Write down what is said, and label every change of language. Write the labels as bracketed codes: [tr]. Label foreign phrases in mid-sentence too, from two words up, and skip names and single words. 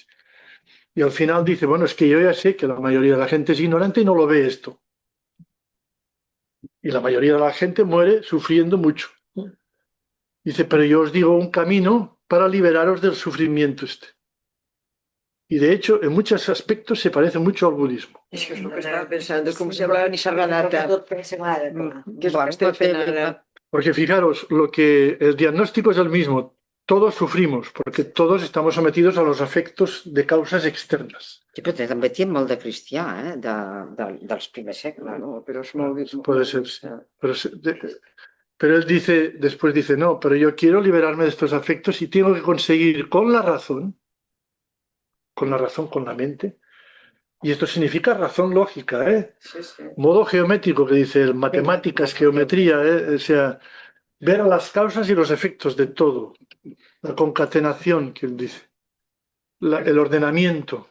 [es] Y al final dice, bueno, es que yo ya sé que la mayoría de la gente es ignorante y no lo ve esto. Y la mayoría de la gente muere sufriendo mucho. Dice, pero yo os digo un camino para liberaros del sufrimiento este. Y de hecho, en muchos aspectos se parece mucho al budismo. [ca] És que és el que estava pensant, és com si hablara Nisargadatta. Que és el que estem fent ara. [es] Porque fijaros, lo que el diagnóstico es el mismo. Todos sufrimos, porque todos estamos sometidos a los afectos de causas externas. [ca] Sí, però també té molt de cristià, dels primers segles, no? No, però és molt... [es] Puede ser, sí. Pero Pero él dice, después dice, no, pero yo quiero liberarme de estos afectos y tengo que conseguir con la razón, con la mente, y esto significa razón lógica, ¿eh? Sí, sí. Modo geométrico que dice el matemáticas, geometría, o sea, ver a las causas y los efectos de todo, la concatenación que él dice, el ordenamiento.